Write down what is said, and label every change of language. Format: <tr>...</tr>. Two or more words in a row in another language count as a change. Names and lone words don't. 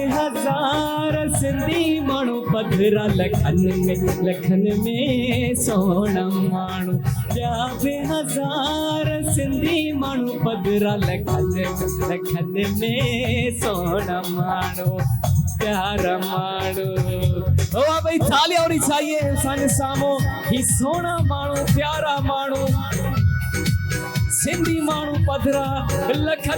<sd>हज़ार सिंधी माण्हू पधरा लखनि में सोहिणा माण्हू ॿिया बि हज़ार सिंधी माण्हू पधरा लखनि में सोहिणा माण्हू प्यारा माण्हू।</sd> <ur>او بھائی تالیاں ہونی چاہیے</ur> <sd>असांजे साम्हूं। ही सोहिणा माण्हू प्यारा माण्हू सिंधी माण्हू पधरा लखन।</sd>